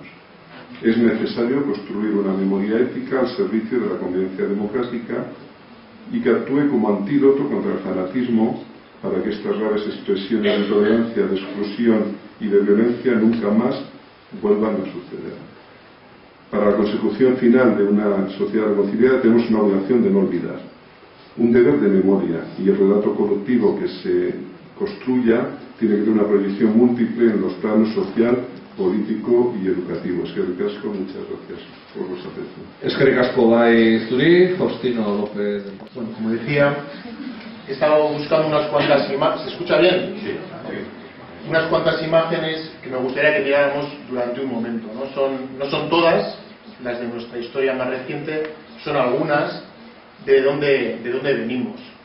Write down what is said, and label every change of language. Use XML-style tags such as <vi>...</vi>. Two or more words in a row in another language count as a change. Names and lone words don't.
<es>Es necesario construir una memoria ética al servicio de la convivencia democrática y que actúe como antídoto contra el fanatismo para que estas graves expresiones de intolerancia, de exclusión y de violencia nunca más vuelvan a suceder. Para la consecución final de una sociedad reconciliada tenemos una obligación de no olvidar, un deber de memoria, y el relato colectivo que se construya tiene que tener una proyección múltiple en los planos social, político y educativo.</es> <eu>Eskerrik asko,</eu> <es>muchas gracias por vuestra atención.</es> <eu>Eskerrik asko bai zuri, Faustino López.</eu> <es>Bueno, como decía, he estado buscando unas cuantas imágenes. ¿Se escucha bien? Sí. Unas cuantas imágenes que me gustaría que miráramos durante un momento. No son todas las de nuestra historia más reciente, son algunas de dónde venimos.</es>